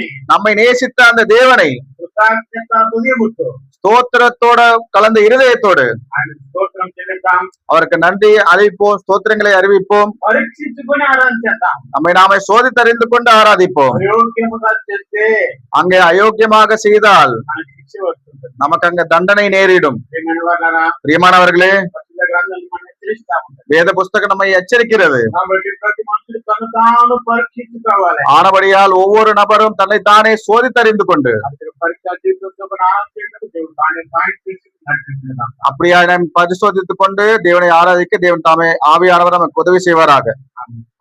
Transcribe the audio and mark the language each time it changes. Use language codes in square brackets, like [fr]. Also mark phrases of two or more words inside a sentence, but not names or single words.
[ta] நம்மை நேசித்த அந்த தேவனை [te] కృతజ్ఞత హృదయముతో [ta] ஸ்தோத்திரத்தோட கலந்த இருதயத்தோடு [te] ఆయన స్తోత్రం చెల్లిద్దాం. [ta] அவருக்கு நன்றி அறிவிப்போம், ஸ்தோத்திரங்களை அறிவிப்போம், [te] పరీక్షించుకుని ఆరాధించేద్దాం. [ta] நம்மை நாமே சோதித்தறிந்து கொண்டு ஆராதிப்போம். [te] అయోగ్యముగా చేస్తే [ta] அங்கே அயோக்கியமாக செய்தால் [te] మనకి శిక్ష వస్తుంది. [ta] நமக்கு அங்க தண்டனை நேரிடும். [te] ప్రియమైన వాళ్ళారా, [ta] பிரியமானவர்களே, [te] పరిశుద్ధ గ్రంథాలు మనం హెచ్చరిస్తా ఉంటాయి. [ta] வேத புஸ்தகம் நம்மை எச்சரிக்கிறது. [te] కాబట్టి ప్రతి మనుషులు తను తాను పరీక్షించుకోవాలి. [ta] ஆனபடியால் ஒவ்வொரு நபரும் தன்னைத்தானே சோதித்தறிந்து கொண்டு [te] అందుకే పరీక్ష జీవితంతో ఆరాధించడానికి దేవుడు తానే తీసుకుని నడిపిస్తున్నాం. [ta] அப்படியா நாம் பரிசோதித்துக் கொண்டு தேவனை ஆராதிக்க தேவன் தாமே ஆவியானவர் நமக்கு உதவி செய்வாராக.